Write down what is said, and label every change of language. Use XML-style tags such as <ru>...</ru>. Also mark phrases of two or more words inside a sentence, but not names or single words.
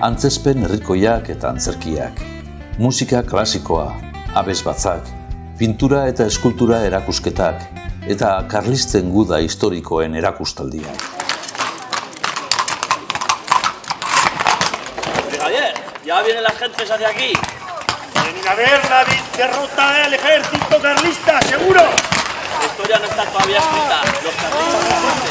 <eu>antzespen herrikoiak eta antzerkiak, musika klasikoa, abesbatzak, pintura eta eskultura erakusketak, eta karlisten guda historikoen erakustaldiak.</eu> <es>Brigadier, ya vienen las gentes hacia aquí. Vienen a ver la derrota del ejército carlista, seguro. La historia no está todavía escrita. Los carlistas.</es>